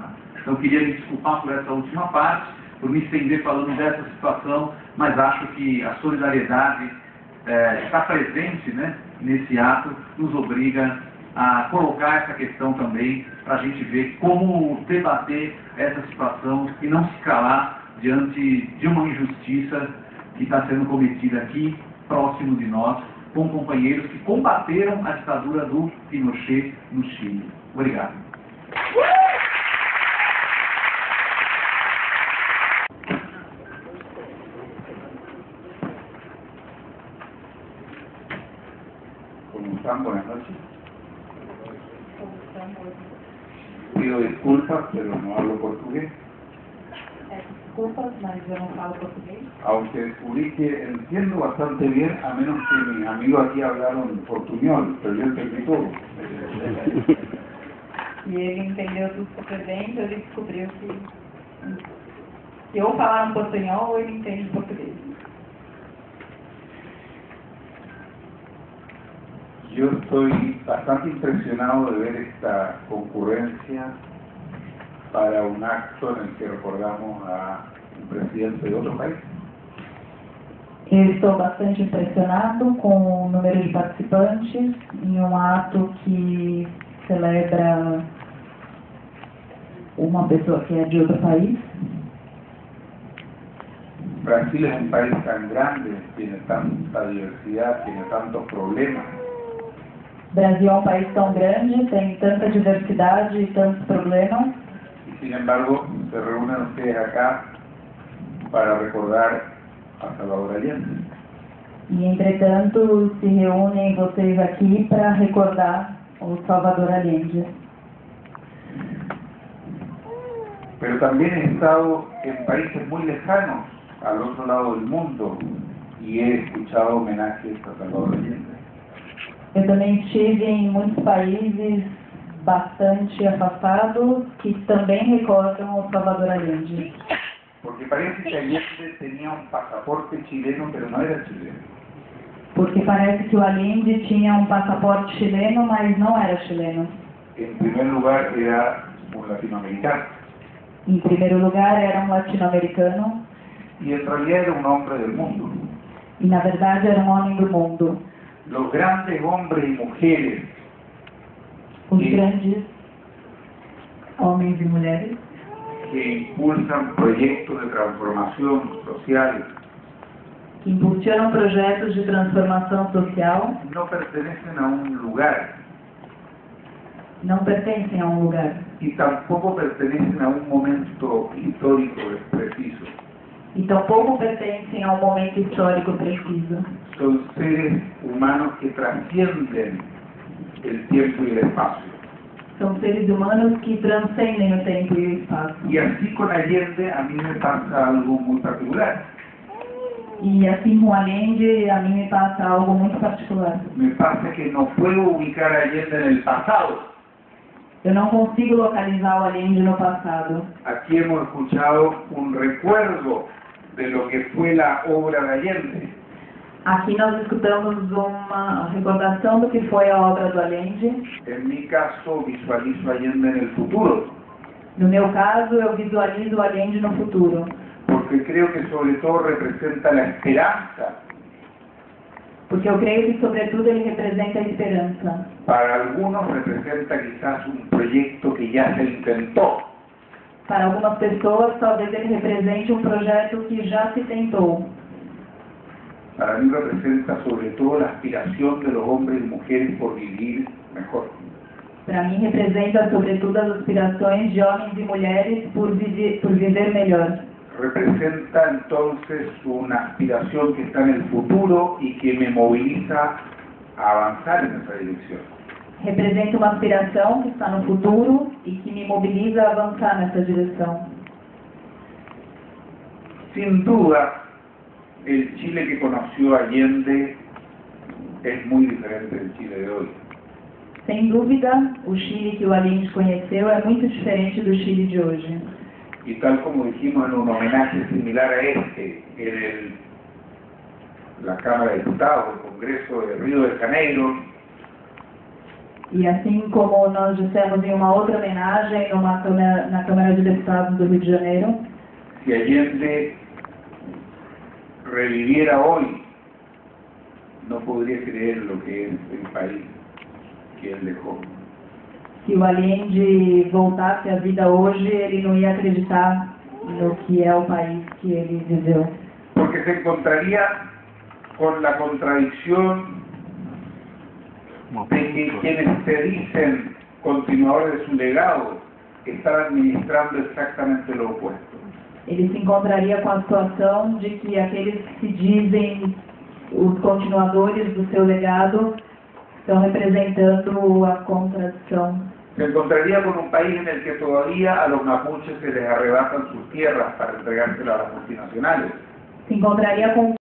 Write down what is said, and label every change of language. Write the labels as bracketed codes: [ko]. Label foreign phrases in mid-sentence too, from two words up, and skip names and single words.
[pt] Então, eu queria me desculpar por essa última parte, por me estender falando dessa situação, mas acho que a solidariedade está presente, né, nesse ato, nos obriga a colocar essa questão também, para a gente ver como debater essa situação e não se calar diante de uma injustiça que está sendo cometida aqui, próximo de nós, com companheiros que combateram a ditadura do Pinochet no Chile. Obrigado. [es] ¿Cómo están? Buenas noches. Pido disculpas, pero no hablo portugués. [pt] Desculpas, mas eu não falo português. [es] Aunque descubrí que entiendo bastante bien, a menos que mis amigos aquí hablaron portuñol, pero yo entendí todo. [pt] E ele entendeu tudo super bem, então ele descobriu que ou falaram portunhol ou ele entende português. [es] Yo estoy bastante impresionado de ver esta concurrencia para un acto en el que recordamos a un presidente de otro país. [pt] Eu estou bastante impressionado com o número de participantes em um ato que celebra uma pessoa que é de outro país. [es] Brasil es un país tan grande, tiene tanta diversidad, tiene tantos problemas. [pt] Brasil é um país tão grande, tem tanta diversidade e tantos problemas. [es] Sin embargo, se reúnen ustedes acá para recordar a Salvador Allende. [pt] E, entretanto, se reúnem vocês aqui para recordar o Salvador Allende. [es] Pero también he estado en países muy lejanos, al otro lado del mundo, y he escuchado homenajes a Salvador Allende. [pt] Eu também estive em muitos países bastante afastados que também recordam o Salvador Allende. [es] Porque parece que Allende tenía un pasaporte chileno, pero no era chileno. [pt] Porque parece que o Allende tinha um passaporte chileno, mas não era chileno. [es] En primer lugar, era un latinoamericano. [pt] Em primeiro lugar, era um latino-americano. [es] Y en realidad era un hombre del mundo. [pt] E, na verdade, era um homem do mundo. [es] Los grandes hombres y mujeres [pt] Os [es] Sí. [pt] grandes homens e mulheres [es] que impulsan proyectos de transformación social [pt] que impulsionam projetos de transformação social [es] no pertenecen a un lugar [pt] não pertencem a um lugar [es] y tampoco pertenecen a un momento histórico preciso. [pt] e tampouco pertencem a um momento histórico preciso. [es] Son seres humanos que trascienden el tiempo y el espacio. [pt] São seres humanos que transcendem o tempo e o espaço. [es] Y así con Allende a mí me pasa algo muy particular. [pt] E assim com Allende, a mim me passa algo muito particular. [es] Me pasa que no puedo ubicar a Allende en el pasado. [pt] Eu não consigo localizar o Allende no passado. [es] Aquí hemos escuchado un recuerdo de lo que fue la obra de Allende. [pt] Aqui nós escutamos uma recordação do que foi a obra do Allende. [es] En mi caso, visualizo a Allende en el futuro, [pt] No meu caso, eu visualizo o Allende no futuro. [es] porque creo que sobre todo representa la esperanza [pt] porque eu creio que, sobretudo, ele representa a esperança. [es] Para algunos representa quizás un proyecto que ya se intentó. [pt] Para algumas pessoas, talvez ele represente um projeto que já se tentou. [es] Para mí representa sobre todo la aspiración de los hombres y mujeres por vivir mejor. [pt] Para mim, representa, sobretudo, as aspirações de homens e mulheres por viver melhor. [es] Representa entonces una aspiración que está en el futuro y que me moviliza a avanzar en esa dirección. [pt] Representa uma aspiração que está no futuro e que me mobiliza a avançar nessa direção. [es] Sin duda, el Chile que conoció Allende es muy diferente del Chile de hoy. [pt] Sem dúvida, o Chile que o Allende conheceu é muito diferente do Chile de hoje. [es] Y tal como dijimos en un homenaje similar a este, en la Cámara de Diputados, el Congreso de Río de Janeiro, [pt] E assim como nós dissemos em uma outra homenagem na Câmara de Deputados do Rio de Janeiro, [es] si Allende reviviera hoy, no podría creer lo que es el país que él dejó. [pt] se o Allende voltasse à vida hoje, ele não ia acreditar no que é o país que ele viveu. [es] Porque se encontraría con la contradicción de que quienes se dicen continuadores de su legado están administrando exactamente lo opuesto. [pt] Ele se encontraria com a situação de que aqueles que se dizem os continuadores do seu legado estão representando a contradição. [es] Se encontraría con un país en el que todavía a los mapuches se les arrebatan sus tierras para entregárselas a las multinacionales. [pt] Se encontraria com